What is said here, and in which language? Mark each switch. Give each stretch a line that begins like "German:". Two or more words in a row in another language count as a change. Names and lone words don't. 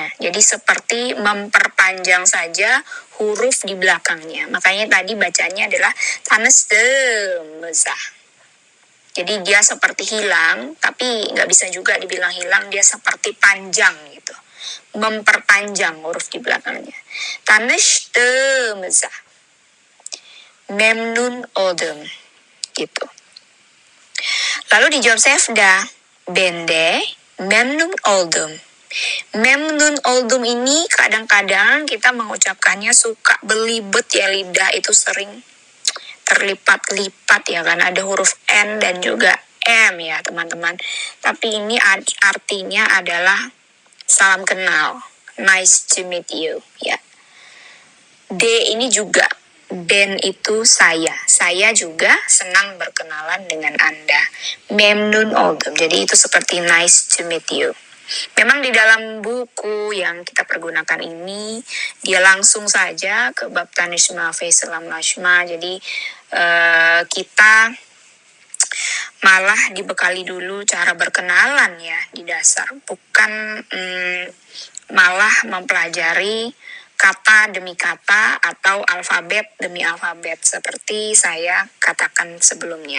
Indonesian: Jadi seperti memperpanjang saja huruf di belakangnya. Makanya tadi bacanya adalah tanıştığımıza. Jadi dia seperti hilang, tapi nggak bisa juga dibilang hilang, dia seperti panjang gitu. Memperpanjang huruf di belakangnya.
Turkish: Tanıştığımıza. Memnun oldum.
Indonesian: Gitu. Lalu dijawab Sefda.
Turkish: Ben de memnun oldum. Memnun oldum
Indonesian: ini kadang-kadang kita mengucapkannya suka belibet ya, lidah itu sering terlipat-lipat ya, karena ada huruf N dan juga M ya teman-teman. Tapi ini artinya adalah salam kenal.
English: Nice to meet you
Indonesian: ya. D ini juga. Ben itu saya. Saya juga senang berkenalan dengan Anda.
Turkish: Memnun oldum.
Indonesian: Jadi itu seperti
English: nice to meet you.
Indonesian: Memang di dalam buku yang kita pergunakan ini, dia langsung saja ke bab
Turkish: tanışma ve selamlaşma.
Indonesian: Jadi kita malah dibekali dulu cara berkenalan ya di dasar. Bukan malah mempelajari kata demi kata atau alfabet demi alfabet seperti saya katakan sebelumnya.